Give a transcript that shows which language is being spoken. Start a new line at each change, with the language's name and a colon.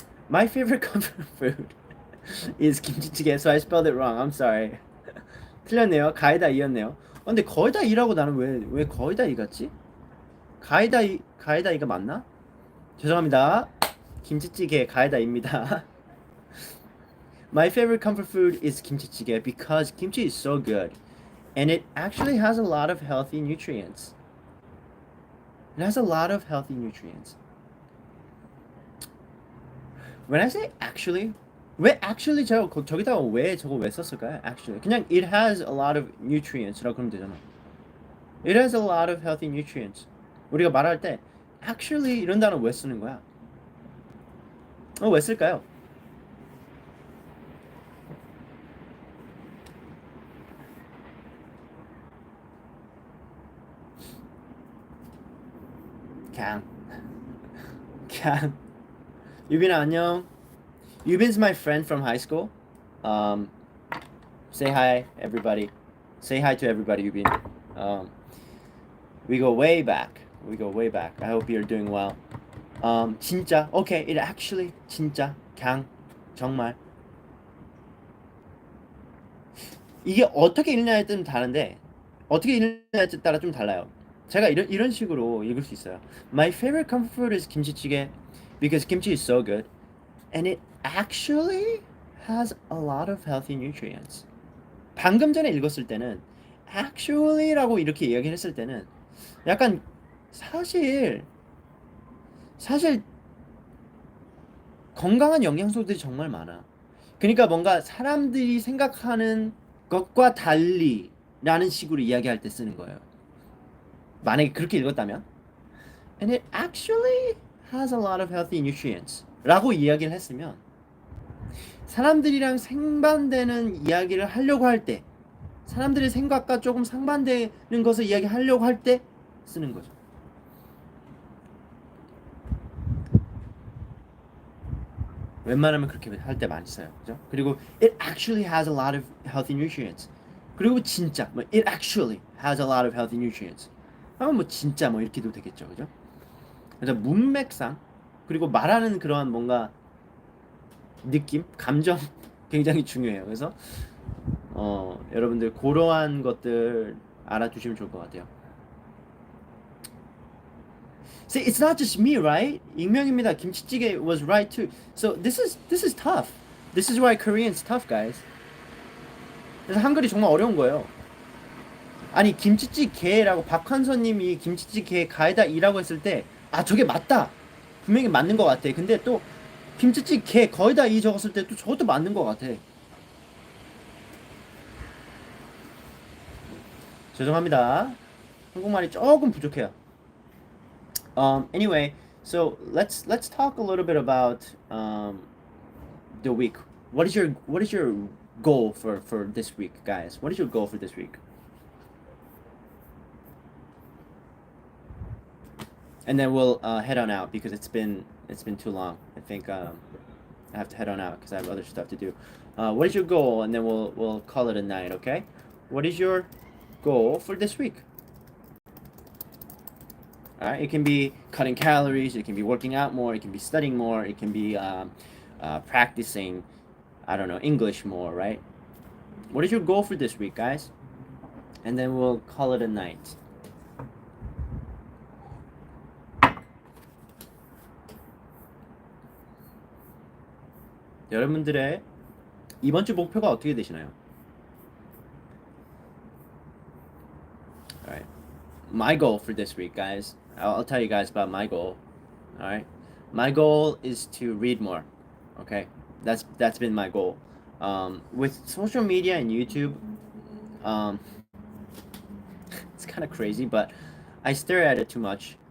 English: My favorite comfort food is 김치찌개. So I spelled it wrong. I'm sorry.
Korean: 틀렸네요. 가이다 이였네요. 근데 거의 다 이라고 나는 왜 거의 다 이갔지? 가이다 이가 맞나? 죄송합니다. 김치찌개 가이다입니다.
English: My favorite comfort food is kimchi because kimchi is so good, and it actually has a lot of healthy nutrients. It has a lot of healthy nutrients. When I say actually,
Korean: 왜 actually 저기다가 저거 왜 썼을까요?
English: Actually,
Korean: 그냥
English: it has a lot of nutrients라고
Korean: 그러면 되잖아.
English: It has a lot of healthy nutrients.
Korean: 우리가 말할 때 actually 이런 단어 왜 쓰는 거야? 왜 쓸까요? 그냥 유빈아 안녕.
English: Yubin's my friend from high school. Um, say hi everybody. Say hi to everybody, Yubin. We go way back. We go way back. I hope you're doing well.
Korean: 진짜.
English: Okay, it actually
Korean: 진짜 그냥 정말 이게 어떻게 읽느냐에 따라 다른데 어떻게 읽느냐에 따라 좀 달라요. 제가 이런 식으로 읽을 수 있어요.
English: My favorite comfort food is 김치찌개 because kimchi is so good and it actually has a lot of healthy nutrients.
Korean: 방금 전에 읽었을 때는 actually라고 이렇게 이야기했을 때는 약간 사실 건강한 영양소들이 정말 많아. 그러니까 뭔가 사람들이 생각하는 것과 달리라는 식으로 이야기할 때 쓰는 거예요. 만약에 그렇게 읽었다면
English: and it actually has a lot of healthy nutrients
Korean: 라고 이야기를 했으면 사람들이랑 상반되는 이야기를 하려고 할 때 사람들의 생각과 조금 상반되는 것을 이야기하려고 할 때 쓰는 거죠. 웬만하면 그렇게 할 때 많이 써요. 그죠? 그리고
English: it actually has a lot of healthy nutrients.
Korean: 그리고 진짜
English: it actually has a lot of healthy nutrients.
Korean: 하면 진짜 이렇게도 되겠죠. 그죠? 그래서 문맥상 그리고 말하는 그러한 뭔가 느낌, 감정 굉장히 중요해요. 그래서 여러분들 그러한 것들 알아두시면 좋을 것 같아요.
English: See, it's not just me, right?
Korean: 익명입니다.
English: 김치찌개 was right too. So this is tough. This is why Korean's tough, guys.
Korean: 그래서 한글이 정말 어려운 거예요. 아니 김치찌개라고 박한선님이 김치찌개 가에다 이라고 했을 때 아 저게 맞다. 분명히 맞는 것 같아. 근데 또 김치찌개 거의다 이 적었을 때 또 저것도 맞는 것 같아. 죄송합니다. 한국말이 조금 부족해요.
English: Anyway, so let's talk a little bit about the week. What is your goal for this week, guys? What is your goal for this week? And then we'll head on out because it's been too long. I think I have to head on out because I have other stuff to do. What is your goal? And then we'll call it a night. Okay. What is your goal for this week? All right. It can be cutting calories. It can be working out more. It can be studying more. It can be practicing. I don't know, English more. Right. What is your goal for this week, guys? And then we'll call it a night.
Korean: 여러분들의 이번 주 목표가 어떻게 되시나요?
English: Alright. My goal for this week, guys. I'll tell you guys about my goal. Alright. My goal is to read more. Okay. That's been my goal. With social media and YouTube, um, it's kind of crazy, but I stare at it too much.